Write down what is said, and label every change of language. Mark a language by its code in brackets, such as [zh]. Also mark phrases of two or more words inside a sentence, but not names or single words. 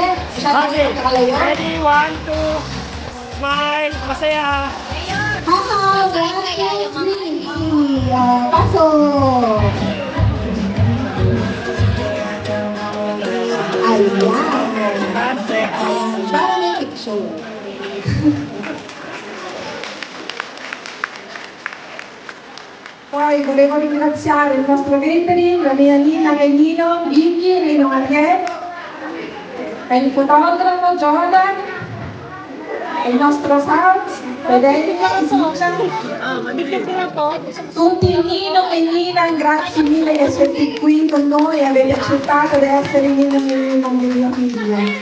[en] Okay, ready? 1, 2. Smile, masaya. Haha, 1, 2, 3. [tl] Pasok. Ayan. Para may picture. [it] Poi volevo ringraziare il nostro catering, la mia Nina Gallino, Vicky, Rino Ariel, e il fotografo Jordan, e il nostro sound, Federico, tutti Nino e Nina, grazie mille di essere qui con noi e aver accettato di essere Nino e mio figlio.